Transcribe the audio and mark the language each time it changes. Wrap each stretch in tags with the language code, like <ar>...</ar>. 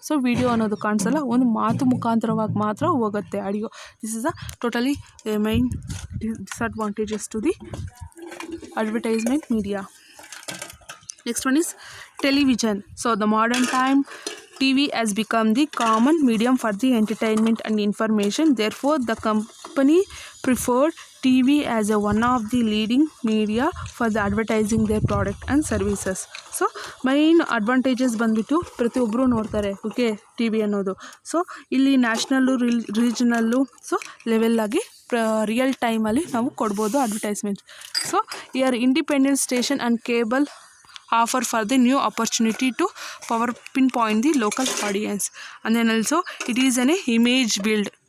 <kn>So video ಅನ್ನೋದು ಕಾಣಿಸಲ್ಲ, ಒಂದು ಮಾತು ಮುಖಾಂತರವಾಗಿ ಮಾತ್ರ ಹೋಗುತ್ತೆ audio.</kn> <en>This is a totally main disadvantages to the advertisement media. Next one is Television. So the modern time TV has become the common medium for the entertainment and information. Therefore, the company preferred TV as one of the leading media for the advertising their product and services.</en> <kn>So main advantages ಬಂದುಬಿಟ್ಟು ಪ್ರತಿಯೊಬ್ಬರು ನೋಡ್ತಾರೆ okay T V ಅನ್ನೋದು. So ಇಲ್ಲಿ national ರೀಜನಲ್ಲು so ಲೆವೆಲ್ಲಾಗಿ real ಟೈಮಲ್ಲಿ ನಾವು ಕೊಡ್ಬೋದು advertisement.</kn> <en>So year independent station and cable offer for the new opportunity to power pinpoint the local audience. And then also it is an image build.</en>